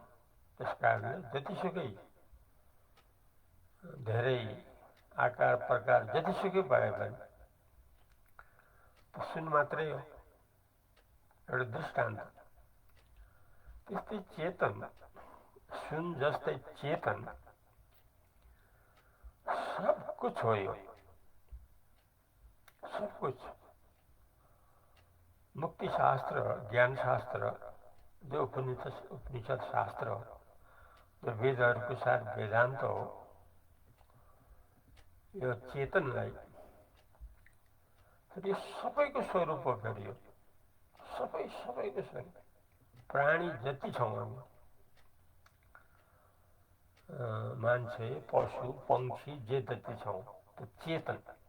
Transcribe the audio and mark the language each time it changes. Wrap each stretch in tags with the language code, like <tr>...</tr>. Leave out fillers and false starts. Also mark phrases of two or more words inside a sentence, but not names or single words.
<ne>त्यसकारणले जतिसुकै धेरै आकार प्रकार जतिसुकै भए पनि सुन मात्रै हो। एउटा दृष्टान्त। त्यस्तै चेतन, सुन जस्तै चेतन सब कुछ हो। यो सब कुछ। मुक्ति शास्त्र, ज्ञान शास्त्र, जो उपनिषद शास्त्र हो, जो वेदहरूको साथ वेदान्त हो, यो चेतनलाई यो सबैको स्वरूप हो। फेरि यो सबैको स्वरूप। प्राणी जति छौँ हामी, मान्छे, पशु, पंक्षी जे जति छौँ, त्यो चेतन।</ne>